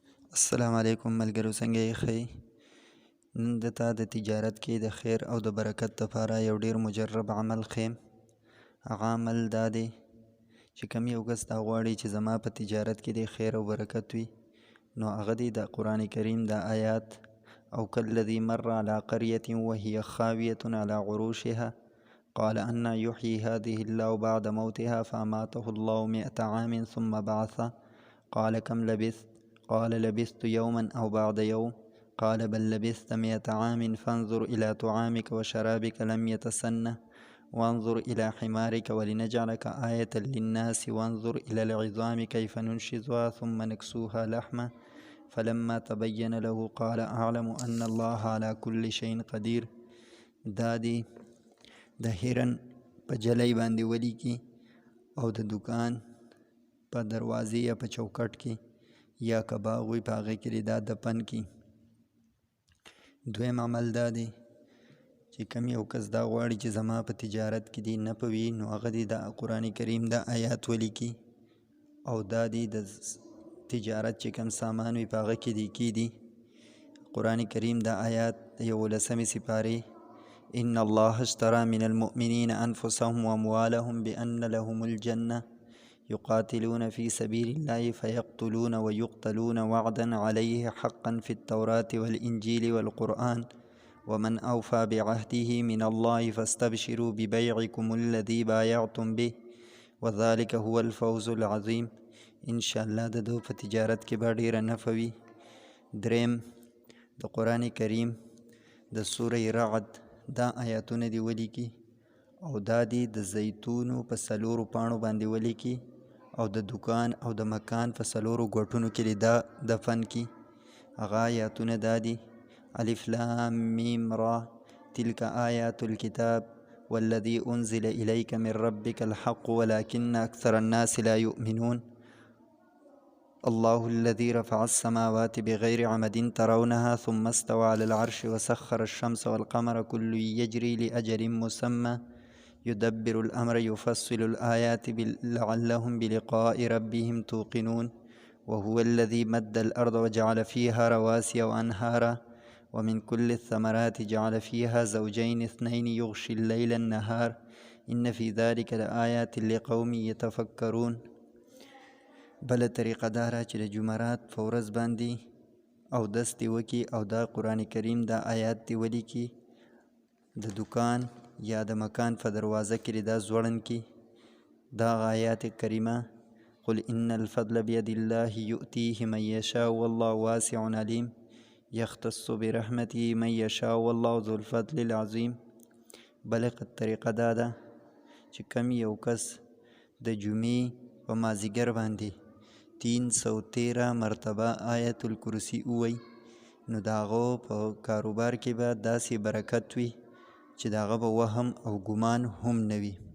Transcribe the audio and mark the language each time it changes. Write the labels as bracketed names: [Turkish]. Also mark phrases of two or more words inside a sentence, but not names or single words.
[Pashto] السلام علیکم ملګرو، څنګه یې ښه؟ نن دته د تجارت کې د خیر او د برکت لپاره یو ډیر مجرب عمل ښیم. هغه عمل دا دی چې کوم یو کس دا غواړي چې زما په تجارت کې د خیر او برکت وي، نو هغه دی د قرآن کریم د آیات او [Arabic] کالذي مر على قرية وهي خاوية على عروشها قال أنى يحيي هذه الله بعد موتها فأماته الله 100 عام ثم بعثه قال كم لبثت؟ قال لبثت يوما أو بعد يوم قال بل لبثت 100 عام فانظر إلى طعامك وشرابك لم يتسنه وانظر إلى حمارك ولنجعلك آية للناس وانظر إلى العظام كيف ننشزها ثم نكسوها لحمة فلما تبين له قال أعلم أن الله على كل شيء قدير. [Pashto] دا دی د هرن په جلی باندې ولیکي او د دکان په دروازې یا په چوکټ کې یا که باغ وي په هغې کې دا دفن کي. دویم عمل دا دی چې کوم یو کس دا غواړي چې زما په تجارت کې دی نه پوي، نو هغه دی د قرآن کریم د آیات ولیکي او دا دی د تجارت چې کوم سامان وي په هغه کې دی کیدي. قرآن کریم د آیات د 11 سپارې [Arabic] ان الله اشترى من المؤمنين انفسهم واموالهم بان لهم الجنه يقاتلون في سبيل الله فيقتلون ويقتلون وعدا عليه حقا في التوراة والإنجيل والقرآن ومن أوفى بعهده من الله فاستبشروا ببيعكم الذي بايعتم به وذلك هو الفوز العظيم. إن شاء الله [Pashto] د دو په تجارت کې به ډیره نفع وي. دریم د قرآن کریم د سوره رعد دا آیاتونه دی ولیکي او دا دی د زیتونو په 4 پاڼو باندې ولیکي او د دکان او د مکان په 4 ګوټونو کې دا دفن کی. هغه آیاتونه دا دي [Arabic] الف لام میم را تلك آیات الكتاب والذي انزل إليك من ربك الحق ولكن أكثر الناس لا يؤمنون الله الذي رفع السماوات بغير عمد ترونها ثم استوى على العرش وسخر الشمس والقمر كل يجري لأجل مسمى يدبر الأمر يفصل الآيات لعلهم بلقاء ربهم توقنون وهو الذي مد الأرض وجعل فيها رواسي وأنهارا ومن كل الثمرات جعل فيها زوجين اثنين يغشي الليل النهار إن في ذلك لآيات لقوم يتفكرون. [Pashto] بل طریقه داره چې د جمعرات په ورځ باندې او دستې وکي او دا قرآن کریم دا آیات دی ولیکي د دکان یا د مکان په دروازه کې دا زوړن کی دا آیات کریمه [Arabic] قل ان الفضل بيد الله يؤتيه من يشاء والله واسع عليم يختص برحمته من يشاء والله ذو الفضل العظيم. [Pashto] بل طریقه دا ده چې کم یو کس د جمعې په مازیګر باندې 313 مرتبه آیت الکرسی ووایي، نو د هغو په کاروبار کې به داسې برکت وي چې د هغه به وهم او ګمان هم نه وي.